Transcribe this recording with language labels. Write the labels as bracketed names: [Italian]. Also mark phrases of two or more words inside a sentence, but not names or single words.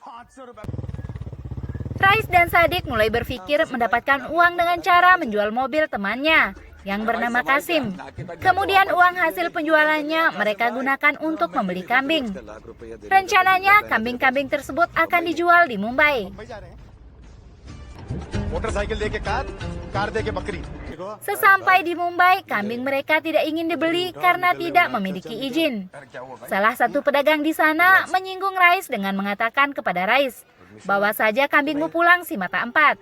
[Indonesian] Rais dan Sadik mulai berpikir mendapatkan uang dengan cara menjual mobil temannya yang bernama Kasim. Kemudian uang hasil penjualannya mereka gunakan untuk membeli kambing. Rencananya kambing-kambing tersebut akan dijual di Mumbai. [Hindi] मोटरसाइकिल दे के कार दे के बकरी. [Indonesian] Sesampai di Mumbai, kambing mereka tidak ingin dibeli karena tidak memiliki izin. Salah satu pedagang di sana menyinggung Rais dengan mengatakan kepada Rais, "Bawa saja kambingmu pulang si mata empat."